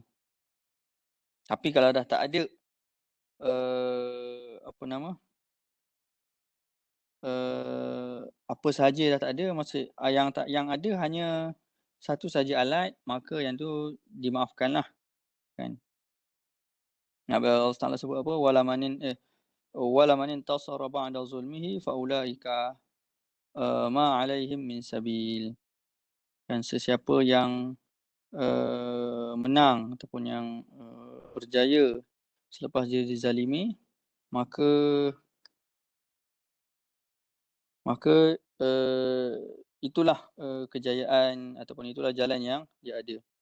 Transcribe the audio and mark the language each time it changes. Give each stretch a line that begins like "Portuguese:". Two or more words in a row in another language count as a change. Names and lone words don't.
Malay: Tapi kalau dah tak ada, apa nama, apa sahaja dah tak ada, yang ada hanya satu saja alat, maka yang tu dimaafkanlah, kan. Allah Taala sebut apa,
Arabic: "ولمن انتصر بعد ظلمه فأولئك ما عليهم من سبيل."
Malay: Dan sesiapa yang, menang ataupun yang, berjaya selepas dia dizalimi, maka itulah, kejayaan ataupun itulah jalan yang dia ada.